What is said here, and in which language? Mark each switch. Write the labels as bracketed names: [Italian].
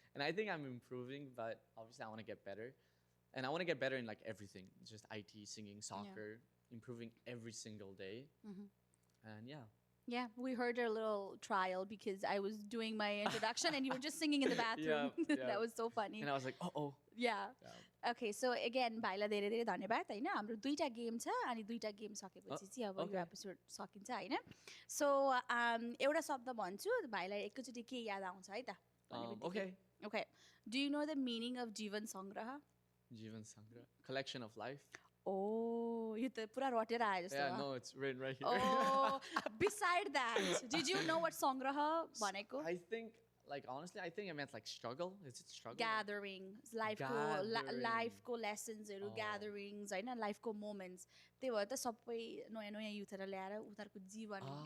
[English] And I think I'm improving, but obviously I want to get better. And I want to get better in like everything, just IT, singing, soccer, improving every single day. And yeah. Yeah, we heard a little trial because I was doing my introduction and you were just singing in the bathroom. Yeah. That was so funny. And I was like, oh. Yeah. [Nepali] Okay, so again, भाइलाई धेरै धेरै धन्यवाद होइन. हाम्रो 2टा game छ अनि 2टा game सकेपछि चाहिँ अब यो एपिसोड सकिन्छ होइन. So एउटा शब्द भन्छु भाइलाई एकैचोटि के याद आउँछ है त? [English] Okay. Okay. Do you know the meaning of Jeevan Sangraha? Jeevan Sangraha, collection of life. [Nepali] Oh, यो त पुरा रटेर आयो जस्तो. [English] Yeah, no, it's written right here. Oh, beside that, did you know what Sangraha भनेको? I think, like, honestly, I think it meant like struggle. Is it struggle? Gatherings, life-को lessons-हरू, gatherings, होइन, life-को moments. [Nepali] त्यही भएर त सबै नयाँ नयाँ युथहरू ल्याएर उनीहरूको जीवन